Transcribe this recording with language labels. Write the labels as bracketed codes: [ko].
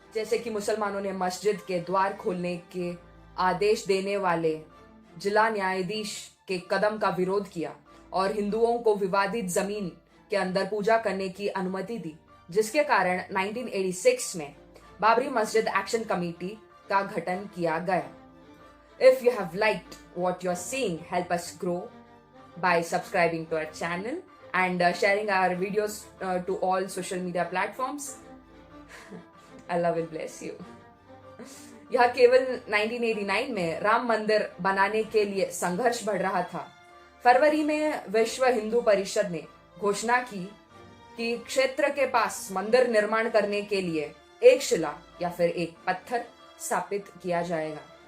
[hi] जैसे कि मुसलमानों ने मस्जिद के द्वार खोलने के आदेश देने वाले जिला न्यायाधीश के कदम का विरोध किया और हिंदुओं को विवादित जमीन के अंदर पूजा करने की अनुमति दी, जिसके कारण 1986 में बाबरी मस्जिद एक्शन कमेटी का गठन किया गया। [en] If you have liked what you're seeing, help us grow by subscribing to our channel and sharing our videos to all social media platforms. Allah will bless you. [hi] यह केवल 1989 में राम मंदिर बनाने के लिए संघर्ष बढ़ रहा था। फरवरी में विश्व हिंदू परिषद ने घोषणा की कि क्षेत्र के पास मंदिर निर्माण करने के लिए एक शिला या फिर एक पत्थर स्थापित किया जाएगा।